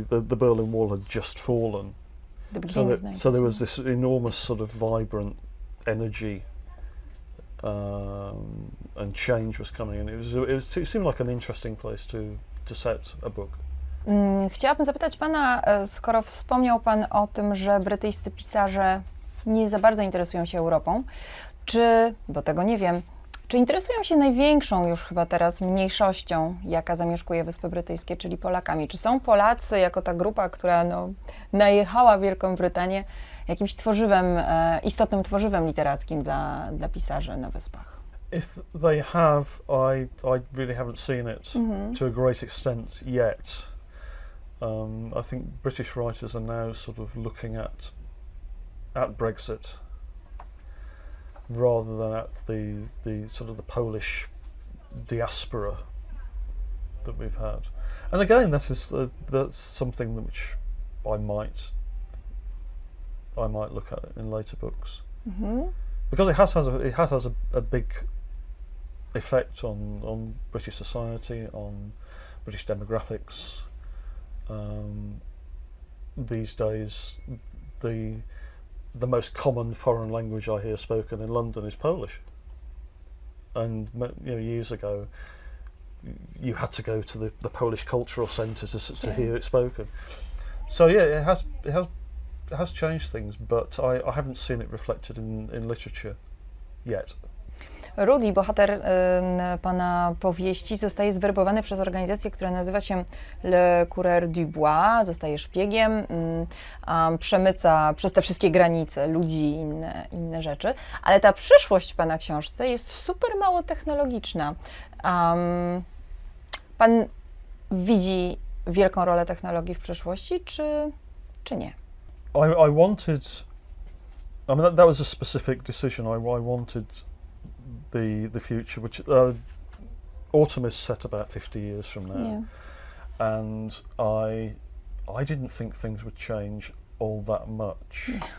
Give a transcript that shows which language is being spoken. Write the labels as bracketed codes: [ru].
[en] the Berlin Wall had just fallen. The beginning of 90s. So there was this enormous sort of vibrant energy and change was coming, and it seemed like an interesting place to set a book. [pl] Chciałabym zapytać pana, skoro wspomniał pan o tym, że brytyjscy pisarze nie za bardzo interesują się Europą, czy, bo tego nie wiem, czy interesują się największą już chyba teraz mniejszością, jaka zamieszkuje Wyspy Brytyjskie, czyli Polakami? Czy są Polacy jako ta grupa, która najechała Wielką Brytanię, jakimś tworzywem, istotnym tworzywem literackim dla pisarzy na Wyspach? [en] If they have, I really haven't seen it to a great extent yet. I think British writers are now sort of looking at Brexit rather than at the sort of the Polish diaspora that we've had. And again, that's something which I might look at in later books, because it has a big effect on British society, on British demographics. These days, the most common foreign language I hear spoken in London is Polish, and years ago you had to go to the Polish Cultural Centre to hear it spoken. So yeah, it has changed things, but I haven't seen it reflected in literature yet. [pl] Rudy, bohater pana powieści, zostaje zwerbowany przez organizację, która nazywa się Le Coureur du Bois, zostaje szpiegiem, przemyca przez te wszystkie granice ludzi i inne rzeczy, ale ta przyszłość w pana książce jest super mało technologiczna. Pan widzi wielką rolę technologii w przyszłości, czy nie? [en] I wanted, I mean that was a specific decision. I wanted the future, which autumn is set about 50 years from now, and I didn't think things would change all that much.